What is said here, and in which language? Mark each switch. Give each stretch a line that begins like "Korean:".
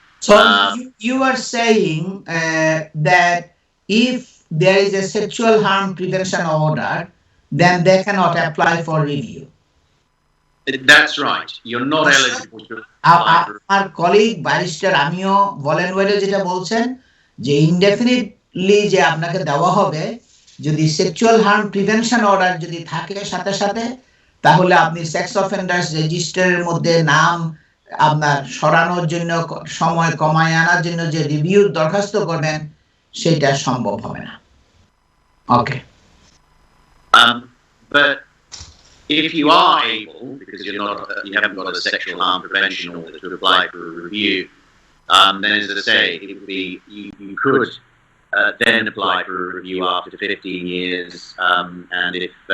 English: So you are saying that if there is a sexual harm prevention order, then they cannot apply for review. That's right. You're not eligible to apply for. Our colleague
Bangla: barrister আমিও ভলেন্টিয়ারে যেটা বলছেন, যে ইনডেফিনিটলি যে আপনাকে দেওয়া হবে, যদি sexual harm prevention order যদি থাকে সাথে সাথে, তাহলে আপনি সেক্স অফেন্ডার্স রেজিস্টারের মধ্যে নাম আপনার সরানোর জন্য, সময় কমায় আনার জন্য যে রিভিউর দরখাস্ত করবেন, সেটা সম্ভব হবে না। ওকে।
English: But if you are able, because you haven't got a sexual harm prevention order to apply for a review, then as I say, it would be you could then apply for a review after 15 years, and if